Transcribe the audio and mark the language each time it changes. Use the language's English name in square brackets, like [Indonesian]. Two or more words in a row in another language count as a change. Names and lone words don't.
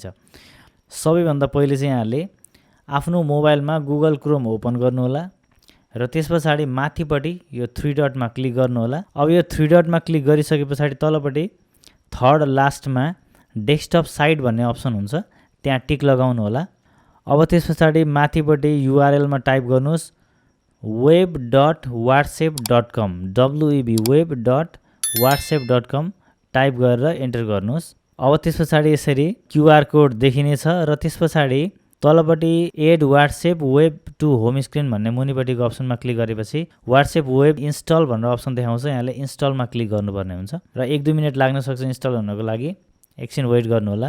[Nepali] सबैभन्दा पहिले चाहिँ यहाँले आफ्नो मोबाइलमा गुगल क्रोम ओपन गर्नु होला र त्यसपछि माथिपट्टि यो 3 डटमा क्लिक गर्नु होला। अब यो 3 डटमा क्लिक गरिसके पछाडि तलपट्टि [English] third lastमा desktop site [Nepali] भन्ने अप्सन हुन्छ, त्यहाँ टिक लगाउनु होला। अब त्यसपछि माथिपट्टि युआरएल मा टाइप गर्नुस् web.whatsapp.com web.whatsapp.com टाइप गरेर एन्टर गर्नुस्। अब त्यसपछि यसरी [English] QR code [Nepali] देखिनेछ र त्यसपछि तलपट्टि [English] add WhatsApp Web to home screen [Nepali] भन्ने मुनिपट्टिको अप्सनमा क्लिक गरेपछि [English] WhatsApp Web install [Nepali] भनेर अप्सन देखाउँछ, यहाँले इन्स्टलमा क्लिक गर्नुपर्ने हुन्छ र 1-2 मिनेट लाग्न सक्छ इन्स्टल हुनको लागि, एकछिन वेट गर्नु होला।